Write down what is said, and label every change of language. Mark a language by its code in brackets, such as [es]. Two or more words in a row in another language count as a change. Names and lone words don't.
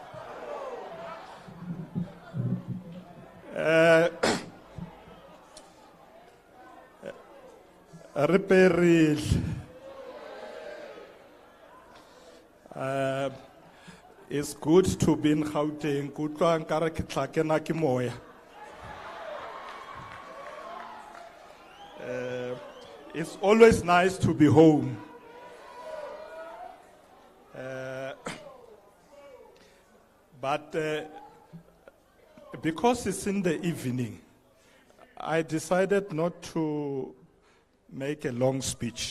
[en] Reperil. It's good to be in Gauteng. [st] Kutlwa nkare ke tla kena ke moya. [en] It's always nice to be home. But because it's in the evening, I decided not to make a long speech.